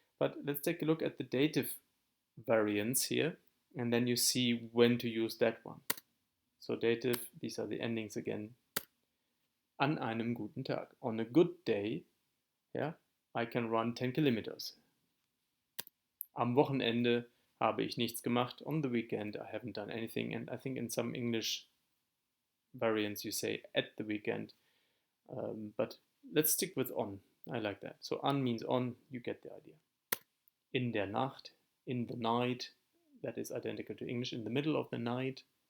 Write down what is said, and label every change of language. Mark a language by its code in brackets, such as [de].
[en] But let's take a look at the dative variants here, and then you see when to use that one. So dative, these are the endings again. [de] An einem guten Tag. [en] On a good day, yeah, I can run 10 kilometers. [de] Am Wochenende habe ich nichts gemacht. [en] On the weekend, I haven't done anything. And I think in some English variants you say at the weekend. But let's stick with on. I like that. So an means on, you get the idea. [de] In der Nacht, [en] in the night, that is identical to English, in the middle of the night.